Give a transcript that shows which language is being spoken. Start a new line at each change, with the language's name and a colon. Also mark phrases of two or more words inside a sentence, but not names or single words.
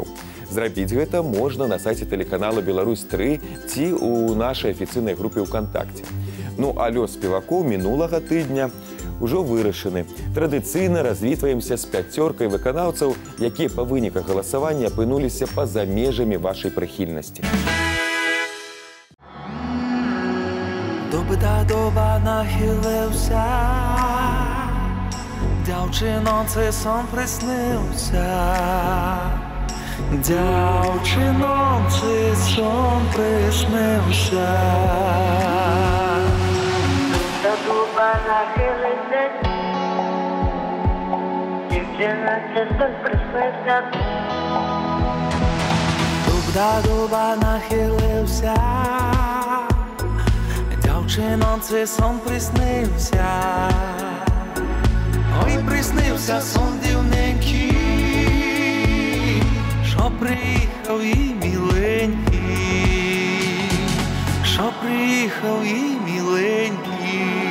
Belarusian: Зрабіць гэта можна на сайце тэлеканала «Беларусь-3» ці ў нашай афіцыйнай групе ВКонтакце. Ну а лёс спевакоў мінулага тыдня ўжо вырашаны. Традыцыйна развітваемся з 5 выканаўцаў, якія па выніках галасавання апынуліся па-за межамі вашай прыхільнасці.
Ukrainian: Доба нахилився, дівчиноці сон приснився, дівчиноці сон приснився. Доба нахилився, дівчиноці сон приснився. Дуба нахилився, дівчиноці сон приснився. Ой, приснився сон дивненький, що приїхав і міленький, що приїхав і міленький.